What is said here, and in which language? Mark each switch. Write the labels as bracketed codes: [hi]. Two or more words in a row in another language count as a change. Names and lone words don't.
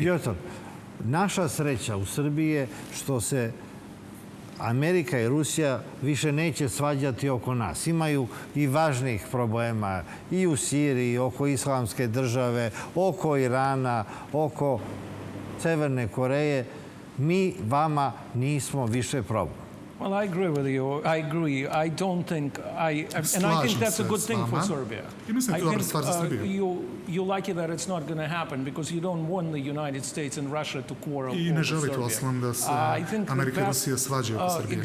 [sr] Piotr, naša sreća u Srbiji je što se Amerika i Rusija više neće svađati oko nas. Imaju i važnih problema i u Siriji, oko Islamske države, oko Irana, oko Severne Koreje. Mi vama nismo više problem. [en] Well, I agree with you. I agree. I don't think and I think that's a good thing for Serbia. I think you like it that it's not going to happen because you don't want the United States and Russia to quarrel over Serbia. I think the best